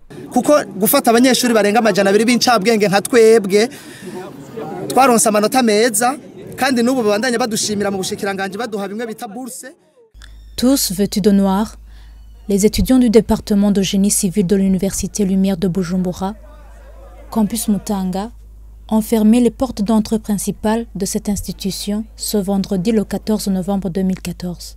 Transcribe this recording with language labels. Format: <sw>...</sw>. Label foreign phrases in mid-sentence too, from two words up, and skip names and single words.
<rn>kuko gufata abanyeshuri barenga amajana 2 b'incabwenge nka twebwe twaronse amanota meza kandi n'ubu babandanya badushimira mu bushikiranganje baduha bimwe bita bourse.</rn> <fr>Tous vêtus de noir, les étudiants du département de génie civil de l'université Lumière de Bujumbura, campus Mutanga, ont fermé les portes d'entrée principales de cette institution ce vendredi le 14 novembre 2014.</fr>